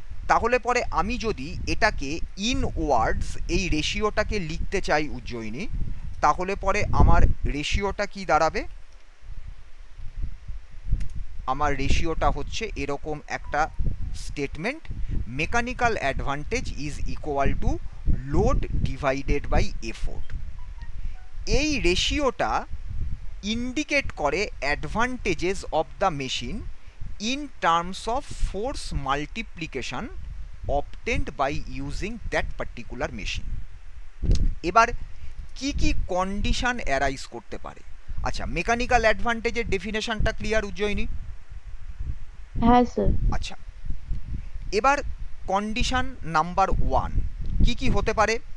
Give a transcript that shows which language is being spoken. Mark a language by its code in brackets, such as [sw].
[bn] তাহলে পরে আমি যদি এটাকে ইন ওয়ার্ডস এই রেশিওটাকে লিখতে চাই উজ্জয়িনী, তাহলে পরে আমার রেশিওটা কি দাঁড়াবে? [en] আমার রেশিওটা হচ্ছে এরকম একটা statement, mechanical advantage is equal to load divided by effort. এই রেশিওটা ইন্ডিকেট করে advantages of the machine in terms of force multiplication obtained by using that particular machine। [bn] এবার কি কি কন্ডিশন অ্যারাইজ করতে পারে? আচ্ছা, মেকানিক্যাল অ্যাডভান্টেজের ডেফিনেশনটা ক্লিয়ার উজ্জয়িনী? হ্যাঁ স্যার। আচ্ছা, এবার কন্ডিশন নাম্বার 1 কি কি হতে পারে?